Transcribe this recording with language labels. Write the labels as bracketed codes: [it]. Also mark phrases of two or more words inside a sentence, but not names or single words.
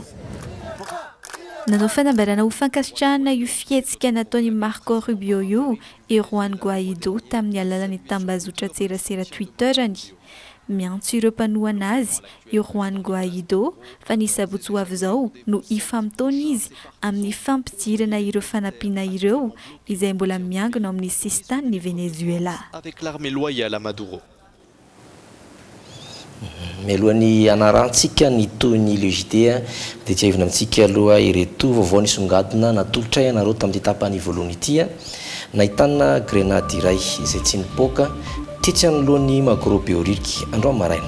[mg] Nanao fanambarana ho fankasitrahana io fihetsika nataon'ny Marco Rubio io i Juan Guaido tamin'ny alalan'ny tambazotra tserasera Twitterany. Miantso ireo mpanohana azy i Juan Guaido fa ny sabotsy ho avy izao no ifamtaona izy amin'ny fampidirana ireo fanampiana ireo izay mbola miangona amin'ny sistan'ny Venezuela. [fr] Avec l'armée loyale à Maduro. [mg] Mialohan'ny anarantsika ny toy ny LGT dia tsy ahivina amintsika aloha ireto vaovao nisongadina natolotra ianareo tamin'ny tapany voalohany ity nahitana grenady iray izay tsy nipoaka tetsy anolohan'ny Marco Rubio andro maraina.